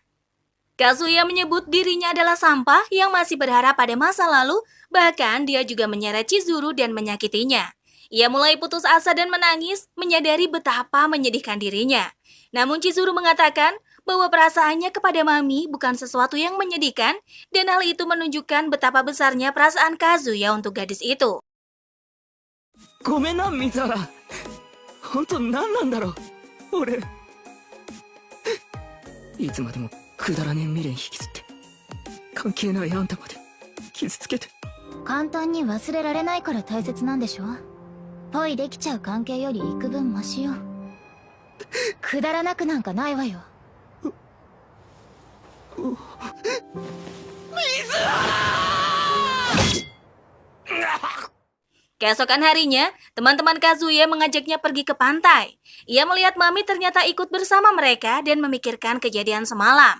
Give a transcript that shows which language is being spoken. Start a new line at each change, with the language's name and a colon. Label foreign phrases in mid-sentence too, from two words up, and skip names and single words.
Indonesian: Kazuya menyebut dirinya adalah sampah yang masih berharap pada masa lalu, bahkan dia juga menyeret Chizuru dan menyakitinya. Ia mulai putus asa dan menangis, menyadari betapa menyedihkan dirinya. Namun Chizuru mengatakan bahwa perasaannya kepada Mami bukan sesuatu yang menyedihkan dan hal itu menunjukkan betapa besarnya perasaan Kazuya untuk gadis itu.
Japanese: ごめんな水原。本当何なんだろう俺。いつまでもくだらねえ未練引きずって関係ないあんたまで傷つけて。簡単に忘れられないから大切なんでしょ。 恋できちゃう関係より幾分マシよ。くだらなくなんかないわよ。
Indonesian: Keesokan harinya, teman-teman Kazuya mengajaknya pergi ke pantai. Ia melihat Mami ternyata ikut bersama mereka dan memikirkan kejadian semalam.